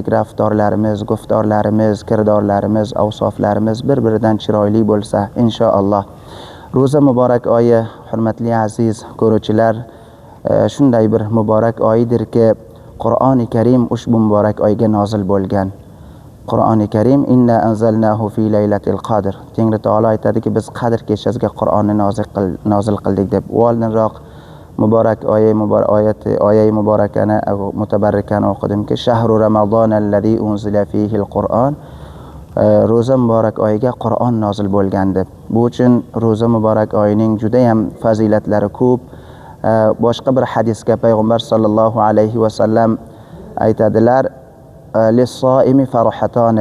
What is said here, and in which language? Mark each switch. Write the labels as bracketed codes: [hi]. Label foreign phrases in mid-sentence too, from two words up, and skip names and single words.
[uz] Raftorlarimiz, guftorlarimiz, kirdorlarimiz, avsoflarimiz bir-biridan chiroyli bo'lsa inshaalloh. Ro'za muborak oyi, hurmatli aziz ko'ruvchilar, shunday bir muborak oydirki, Qur'oni Karim ushbu muborak oyga nozil bo'lgan. [ar] Qur'oni Karim إنا أنزلناه في ليلة القدر. [uz] Tengri taolo aytadiki, biz qadr kechasiga Qur'onni nozil qildik deb. Oldinroq muborak oyat muborakani mutabarrikani o'qidimki, [ar] شهر رمضان الذي أنزل فيه القرآن. [uz] Ro'za muborak oyiga Qur'on nozil bo'lgan deb. Bu uchun ro'za muborak oyining juda ham fazilatlari ko'p. Boshqa bir hadisga payg'ambar [ar] صلى الله عليه وسلم [uz] aytadilar, [ar] للصائم فرحتان.